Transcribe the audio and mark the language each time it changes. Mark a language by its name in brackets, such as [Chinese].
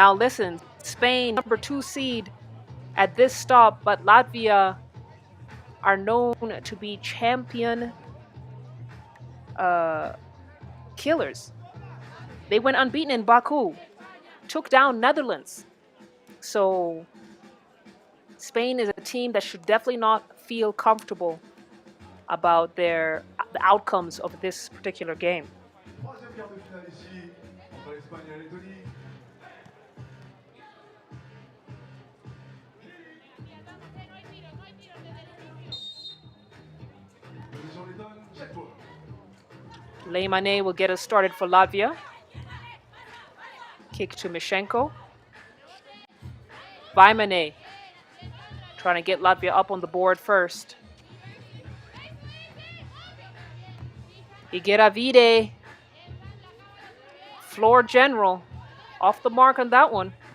[English] Now listen, Spain, number 2 seed at this stop, but Latvia are known to be champion killers. They went unbeaten in Baku, took down Netherlands. So Spain is a team that should definitely not feel comfortable about the outcomes of this particular game. [French] Troisième quart de finale ici, entre l'Espagne et la Lettonie. Position Lettonne, chaque fois. [English] Leymane will get us started for Latvia. Kick to Mishenko. Vaimane trying to get Latvia up on the board first. Igeravide, floor general, off the mark on that one.